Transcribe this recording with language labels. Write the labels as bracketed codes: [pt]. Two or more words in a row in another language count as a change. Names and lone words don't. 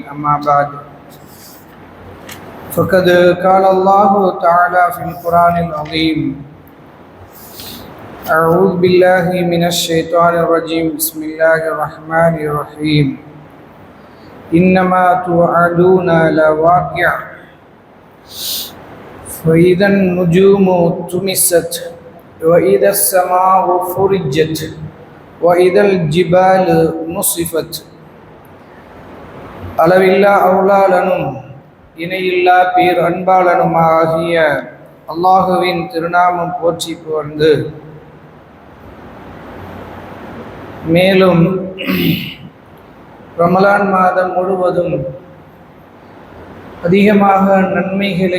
[ar] أما بعد، فقد قال الله تعالى في القرآن العظيم: أعوذ بالله من الشيطان الرجيم، بسم الله الرحمن الرحيم. إنما توعدون لواقع، فإذا النجوم طمست، وإذا السماء فرجت، وإذا الجبال نصفت. [ta] அளவில்லா அருளாளனும் இணையில்லா பேர் அன்பாளனுமாகிய அல்லாஹுவின் திருநாமம் போற்றி புகழ்ந்து, மேலும் ரமலான் மாதம் முழுவதும் அதிகமாக நன்மைகளை